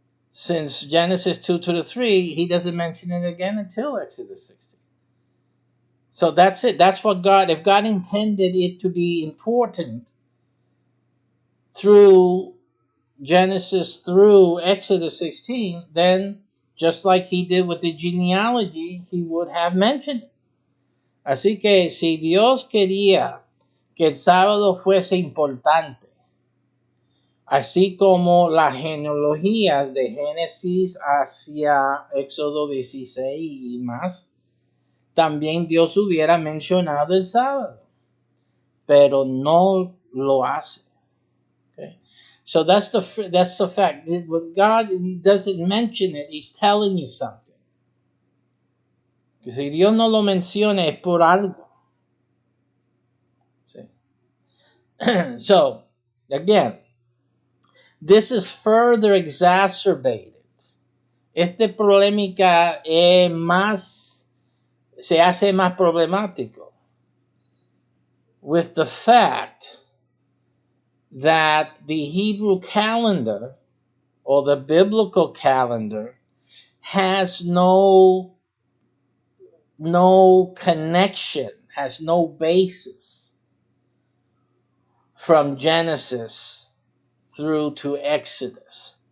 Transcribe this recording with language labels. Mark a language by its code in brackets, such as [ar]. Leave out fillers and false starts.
[en] Since Genesis 2:3, he doesn't mention it again until Exodus 16. So that's it. That's what God, if God intended it to be important through Genesis through Exodus 16, then just like he did with the genealogy, he would have mentioned it. [es] Así que si Dios quería que el sábado fuese importante, así como las genealogías de Génesis hacia Éxodo 16 y más, también Dios hubiera mencionado el sábado, pero no lo hace. [en] Okay? So that's the fact. When God doesn't mention it, he's telling you something. [es] Que si Dios no lo menciona es por algo. [en] See? So, again, this is further exacerbated. [es] Este polémica se hace más problemático [en] with the fact that the Hebrew calendar or the biblical calendar has no connection, has no basis from Genesis through to Exodus.